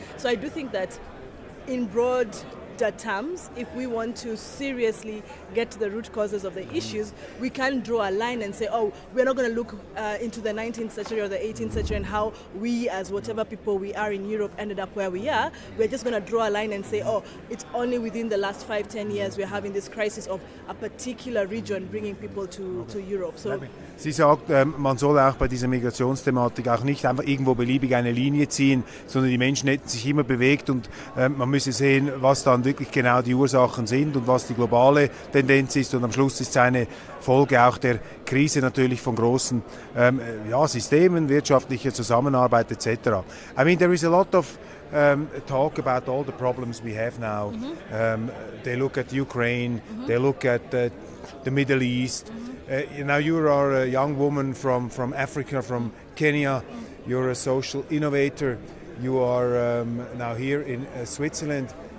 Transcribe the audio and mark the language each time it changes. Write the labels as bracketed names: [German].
[English] So I do think that in broad terms, if we want to seriously get to the root causes of the issues, we can draw a line and say, we're not going to look into the 19th century or the 18th century and how we, as whatever people we are in Europe, ended up where we are. We're just going to draw a line and say, it's only within the last 5-10 years we're having this crisis of a particular region bringing people to Europe. So [German] Sie sagt, man soll auch bei dieser Migrationsthematik auch nicht einfach irgendwo beliebig eine Linie ziehen, sondern die Menschen hätten sich immer bewegt, und man müsse sehen, was dann wirklich genau die Ursachen sind und was die globale Tendenz ist, und am Schluss ist es eine Folge auch der Krise natürlich von großen Systemen, wirtschaftlicher Zusammenarbeit etc. [English] I mean, there is a lot of talk about all the problems we have now. They look at Ukraine, they look at the Middle East. Now you are a young woman from Africa, from Kenya. You're a social innovator. You are now here in Switzerland.